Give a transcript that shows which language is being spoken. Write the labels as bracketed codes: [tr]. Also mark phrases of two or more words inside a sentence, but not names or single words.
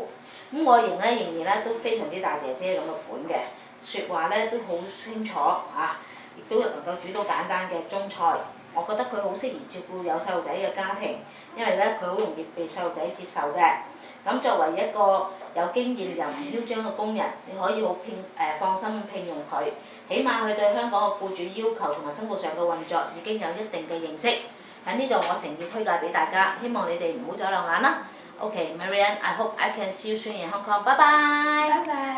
[yue] 咁外形咧仍然咧都非常之大姐姐咁嘅款嘅，説話咧都好清楚亦都能夠煮到簡單嘅中菜， 我覺得佢好適宜照顧有細路仔嘅家庭，因為咧佢好容易被細路仔接受嘅。咁作為一個有經驗又唔囂張嘅工人，你可以好放心咁聘用佢，起碼佢對香港嘅僱主要求同埋生活上嘅運作已經有一定嘅認識。喺呢度我誠意推介俾大家，希望你哋唔好走漏眼啦。 [en] Okay, Marianne, I hope I can see you soon in Hong Kong. Bye bye. Bye bye.